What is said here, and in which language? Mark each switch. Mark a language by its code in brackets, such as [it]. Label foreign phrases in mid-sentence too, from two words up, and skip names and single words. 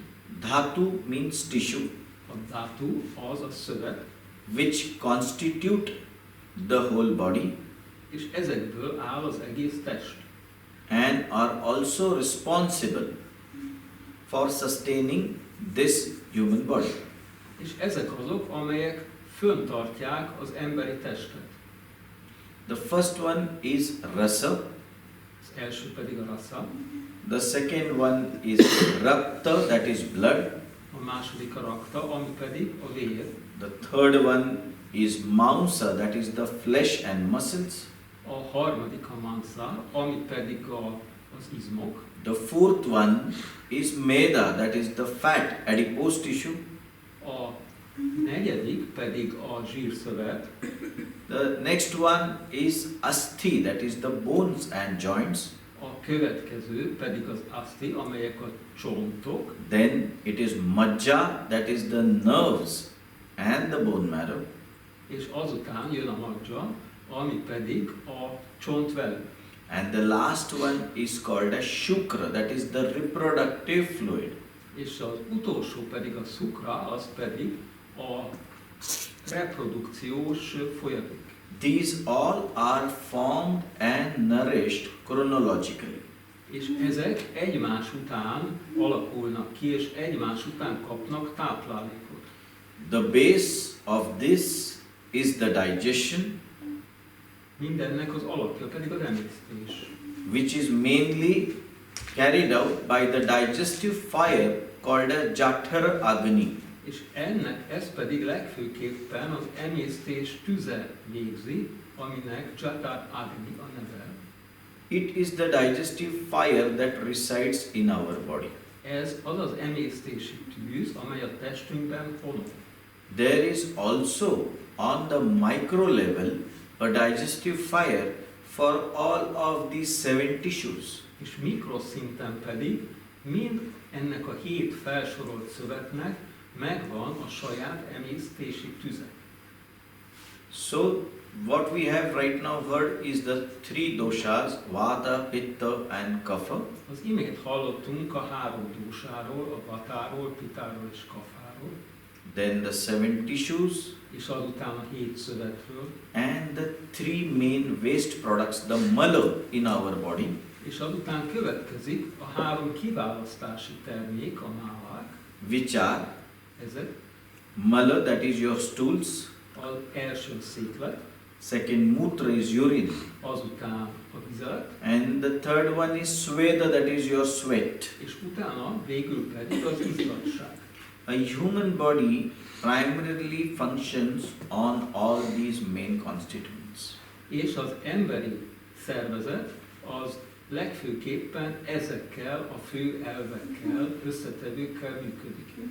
[en] Dhatu means tissue, [hu] A dhatu az a szövet, [en] which constitute the whole body [hu] és ezekből áll az egész test. [en] and are also responsible for sustaining this human body. [hu] És ezek azok, amelyek föntartják az emberi testet. [en] The first one is Rasa, [hu] Az első pedig a rasa, [en] the second one is Rakta, that is blood, [hu] a második a rakta, ami pedig a vér, [en] the third one is Mamsa, that is the flesh and muscles, [hu] a harmadik a mansa, ami pedig az izmok, [en] the fourth one is Meda, that is the fat, adipose tissue, [hu] a negyedik pedig a zsírszövet, [en] the next one is Asthi, that is the bones and joints, [hu] a következő pedig az aszti, amelyek a csontok, [en] then it is Majja, that is the nerves and the bone marrow, [hu] és azután jön a majja, ami pedig a csontvelő. [en] and the last one is called as Shukra, that is the reproductive fluid. [hu] És az utolsó pedig a szukra, az pedig a reprodukciós folyadék. [en] These all are formed and nourished chronologically. [hu] És ezek egymás után alakulnak ki, és egymás után kapnak táplálékot. [en] The base of this is the digestion, [hu] Mindennek az alapja pedig a emésztés, [en] which is mainly carried out by the digestive fire called as Jathar Agni. [hu] és ez pedig legfőképpen az emésztés tüze végzi, aminek Jatar Agni a neve. [en] It is the digestive fire that resides in our body. [hu] Ez az az emésztési tűz, amely a testünkben honol. [en] There is also on the micro level a digestive fire for all of these 7 tissues. [hu] És mikroszinten pedig mind ennek a 7 felsorolt szövetnek megvan a saját emésztési tüze. [en] So what we have right now heard is the 3 doshas, Vata, Pitta and Kapha. [hu] Az imént hallottunk a 3 dósáról, a vatáról, pitáról és kafáról, [en] Then the 7 tissues [hu] és azután a 7 szövetről, [en] and the 3 main waste products, the mala in our body. [hu] És azután következik a 3 kiválasztási termék, a málák. [en] which are [hu] Ezek [en] mala, that is your stools, [hu] az első széklet, [en] second mutra is urine, [hu] azután a vizelet, [en] and the third one is sweda, that is your sweat. [hu] és utána végül pedig az izzadság. [en] A human body primarily functions on all these main constituents. [hu] És az emberi szervezet az legfőképpen ezekkel a fő elvekkel, összetevőkkel működik.